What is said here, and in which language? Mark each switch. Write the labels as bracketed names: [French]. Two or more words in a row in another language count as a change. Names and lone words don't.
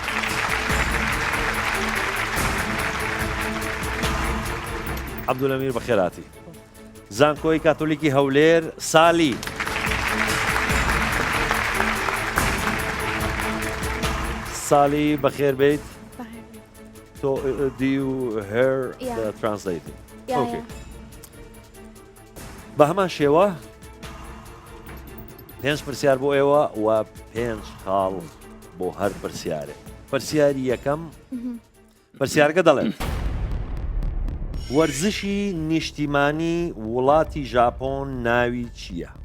[Central Kurdish] عەبدولئەمیر بەخێراتی. زانکۆی کاتۆلیکی هەولێر سالی. سالی بەخێر بیت. [English] So do you hear the translating? Okay. [Central Kurdish] بە هەمان شێوە 5 پرسیار بۆ ئێوە و 5 خاڵ بۆ هەر پرسیارێ. پرسیاری یەکەم پرسیارەکە دەڵێت وەرزشی نیشتیمانی وڵاتی ژاپۆن ناوی چییە؟